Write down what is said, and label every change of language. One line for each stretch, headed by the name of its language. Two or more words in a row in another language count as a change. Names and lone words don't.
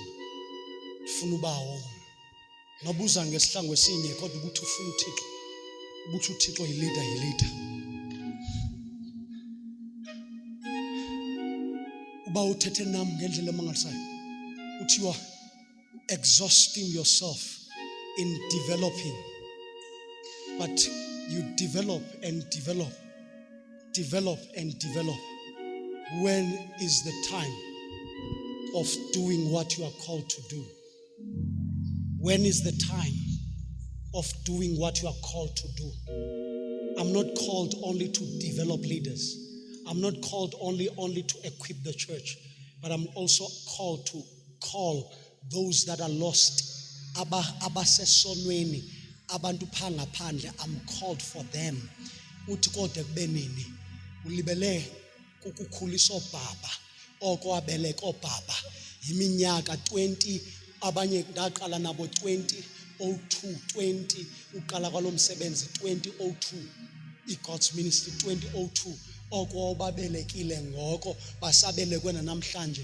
Xhosa: Ndifuna ubawo. Nobuza ngesihlangu esinye kodwa ukuthi ufuna uThixo. Ubuthi uThixo yi-leader. Uba uthethe nami ngendlela emangalisayo uthi
English: you are exhausting yourself in developing, but you develop. When is the time of doing what you are called to do? When is the time of doing what you are called to do? I'm not called only to develop leaders. I'm not called only to equip the church, but I'm also called to call those that are lost.
Xhosa: Abasesonweni, abantu phangaphandle,
English: I'm called for them.
Xhosa: Uthi kodwa kubenini ulibele kukukhulisa obaba oko wabeleka obaba iminyaka 20, abanye ndaqala nabo 2002 uqala kwalomsebenzi 2002 iGod's Ministry 2002 oko babelekile ngoko basabelekwe namhlanje.